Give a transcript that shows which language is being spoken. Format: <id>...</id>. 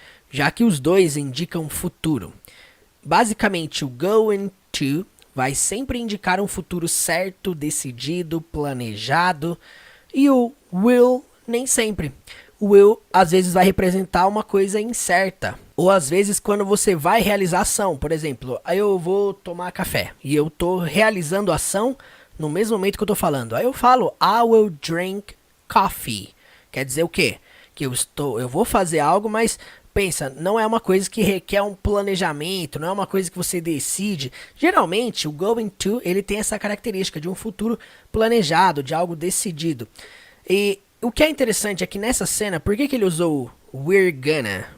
<pt>Já que os dois indicam futuro. Basicamente, o going to vai sempre indicar um futuro certo, decidido, planejado. E o will, nem sempre. O will, às vezes, vai representar uma coisa incerta. Ou, às vezes, quando você vai realizar a ação. Por exemplo, aí eu vou tomar café. E eu tô realizando a ação no mesmo momento que eu tô falando. Aí eu falo,</pt> <en>I will drink coffee.</en> <pt>Quer dizer o quê? Que eu vou fazer algo, mas pensa, não é uma coisa que requer um planejamento, não é uma coisa que você decide. Geralmente, o going to, ele tem essa característica de um futuro planejado, de algo decidido. E o que é interessante é que nessa cena, por que ele usou</pt> <en>we're gonna?</en>